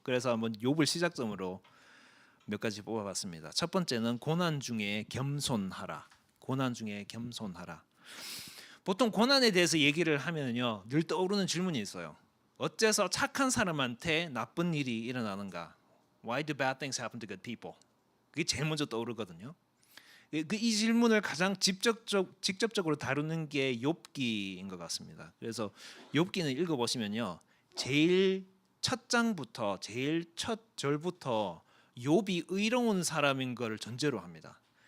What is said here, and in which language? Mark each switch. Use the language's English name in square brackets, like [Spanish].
[Korean] 그래서 한번 욥을 시작점으로 몇 가지 뽑아봤습니다. 첫 번째는 고난 중에 겸손하라. 고난 중에 겸손하라. 보통 고난에 대해서 얘기를 하면요, 늘 떠오르는 질문이 있어요. 어째서 착한 사람한테 나쁜 일이 일어나는가? [English] Why do bad things happen to good people? [Korean] 그게 제일 먼저 떠오르거든요. 이 질문을 가장 직접적으로 다루는 게 욥기인 것 같습니다. 그래서 욥기는 읽어보시면요, 제일 첫 장부터 제일 첫 절부터 욥이 의로운 사람인 걸 전제로 합니다.